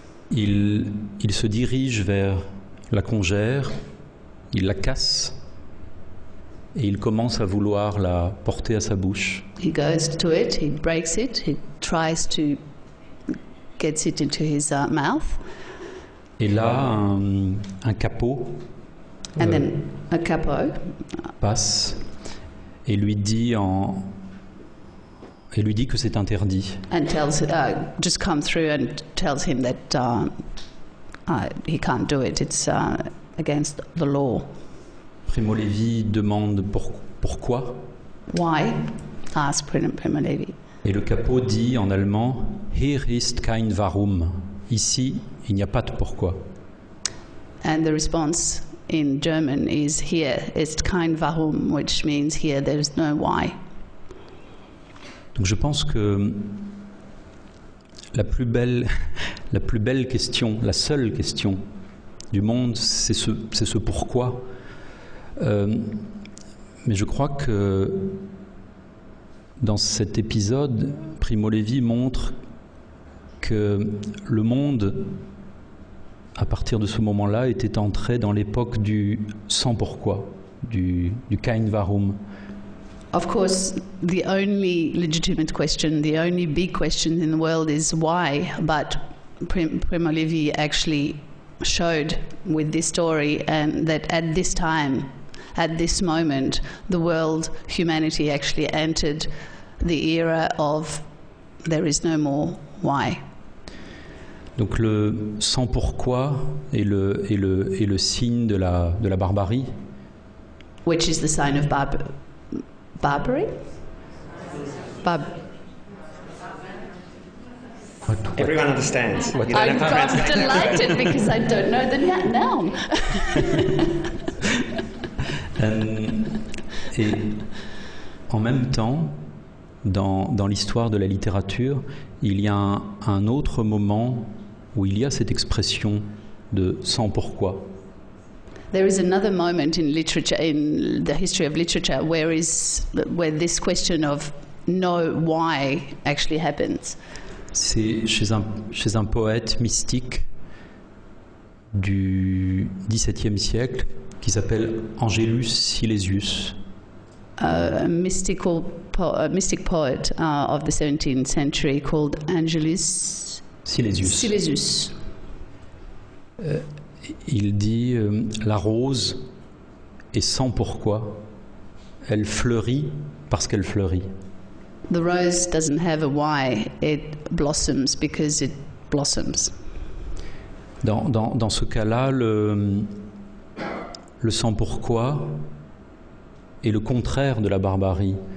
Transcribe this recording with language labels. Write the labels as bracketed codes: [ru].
[fr] Il se dirige vers la congère, il la casse, et il commence à vouloir la porter à sa bouche. [en] He goes to it, he breaks it, he tries to get it into his mouth. [fr] Et là, un capot [en] And then a capo [fr] passe et lui dit que c'est interdit. [en] and just come through and tells him that he can't do it. It's against the law. [fr] Primo Levi demande pourquoi, [en] Why? Asked Primo Levi. [fr] et le capot dit en allemand « [de] Hier ist kein Warum ». [fr] Ici, il n'y a pas de pourquoi. [en] And the response in German is [de] here ist kein Warum, [en] which means here there is no why. [fr] Donc je pense que la plus belle question, la seule question du monde, c'est ce pourquoi. Mais je crois que dans cet épisode, Primo Levi montre que le monde, à partir de ce moment-là, était entré dans l'époque du sans pourquoi, du [de] kein Warum. [en] Of course, the only legitimate question, the only big question in the world is why, but Primo Levi actually showed with this story and that at this time, at this moment, the world, humanity actually entered the era of there is no more why. [fr] Donc le sans pourquoi est le signe de la barbarie. [en] Which is the sign of barbary? Everyone understands. You don't I'm have to translate. delighted because I don't know the noun. [fr] Et en même temps, dans l'histoire de la littérature, il y a un autre moment où il y a cette expression de sans pourquoi. [en] There is another moment in literature, in the history of literature, where this question of no why actually happens. [fr] C'est chez un poète mystique du XVIIe siècle qui s'appelle Angelus Silesius. [en] A mystic poet of the 17th century called Angelus Silesius. [fr] Il dit la rose est sans pourquoi, elle fleurit parce qu'elle fleurit. [en] The rose doesn't have a why, it blossoms because it blossoms. [fr] Dans ce cas-là, le sans pourquoi est le contraire de la barbarie.